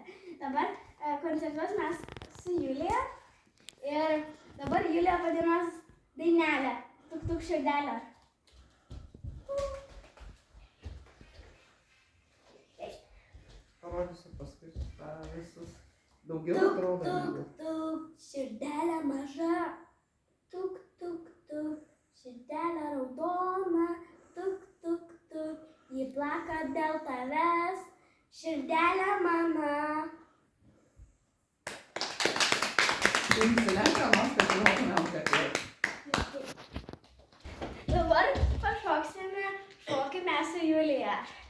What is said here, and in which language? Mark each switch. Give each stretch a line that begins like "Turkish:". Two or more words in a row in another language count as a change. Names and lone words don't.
Lithuanian: Dabar koncertuos mes su Julija ir dabar Julija padainuos dainelę Tuk tuk širdelė. Parodysiu paskui visus daugiau atrodo. Tuk tuk širdelė maža, tuk tuk tuk širdelė raudona, tuk tuk tuk, ji plaka dėl tavęs, širdelė mano. Įsilenka, nors kad žinotumėm, kad jau. Dabar pašoksime šokį mes su Julija.